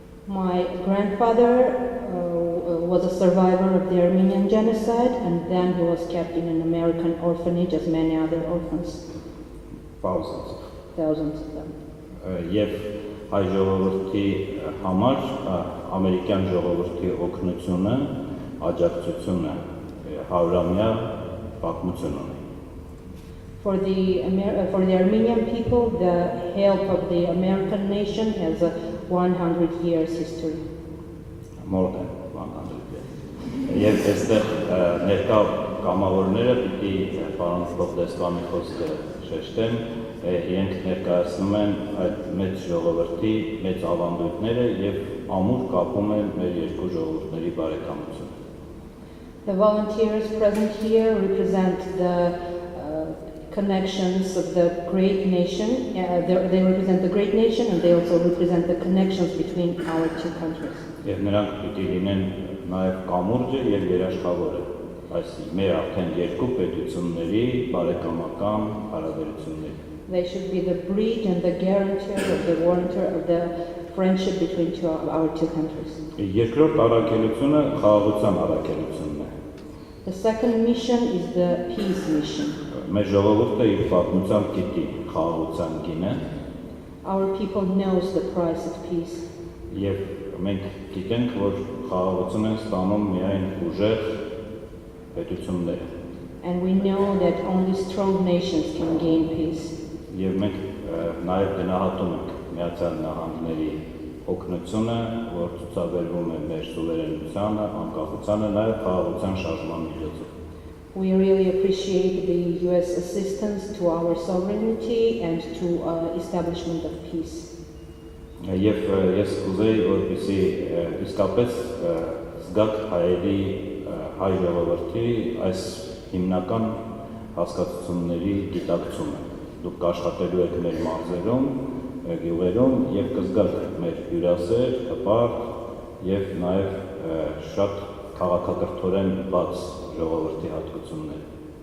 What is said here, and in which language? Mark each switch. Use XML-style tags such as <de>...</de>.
<en>My grandfather was a survivor of the Armenian genocide, and then he was kept in an American orphanage as many other orphans. Thousands of them.</en> <hy>Եվ հայ ժողովրդի համար ամերիկյան ժողովրդի օգնությունը, աջակցությունը 100-ամյա պատմություն ունի։</hy> <en>For the Armenian people, the help of the American nation has a 100 years history. More than 100 years.</en> <hy>Եվ այստեղ ներկա կամավորները պիտի պարոն փոխդեսպանի խոսքը շեշտեն, իրենք ներկայացնում են այդ մեծ ժողովրդի մեծ ավանդույթները եւ ամուր կապում են մեր երկու ժողովուրդների բարեկամությունը։</hy> <en>The volunteers present here represent the connections of the great nation. They represent the great nation, and they also represent the connections between our two countries.</en> <hy>Եվ նրանք պիտի լինեն նաեւ կամուրջը եւ երաշխավորը այս մեր արդեն երկու պետությունների բարեկամական հարաբերությունների։</hy> <en>They should be the bridge and the guarantor of the friendship between our two countries.</en> <hy>Երկրորդ առաքելությունը խաղաղության առաքելությունն է։</hy> <en>The second mission is the peace mission.</en> <hy>Մեր ժողովուրդը իր պատմությամբ գիտի խաղաղության գինը։</hy> <en>Our people knows the price of peace.</en> <hy>Եվ մենք գիտենք, որ խաղաղություն են ստանում միայն ուժեղ պետությունները։</hy> <en>And we know that only strong nations can gain peace.</en> <hy>Եվ մենք նաև գնահատում ենք Միացյալ Նահանգների օգնությունը, որ ցուցաբերվում է մեր սուվերենությանը, անկախությանը, նաև խաղաղության շարժման միջոցով։</hy> <en>We really appreciate the US assistance to our sovereignty and to establishment of peace.</en> <hy>Եվ ես կուզեի, որպեսզի իսկապես զգաք հայերի հայ ժողովրդի այս հիմնական հասկացությունների գիտակցումը։ Դուք կաշխատելու եք մեր մարզերում, գյուղերում եւ կզգաք մեր հյուրասեր, հպարտ եւ նաեւ շատ քաղաքակրթորեն բաց ժողովրդի հատկությունները։</hy>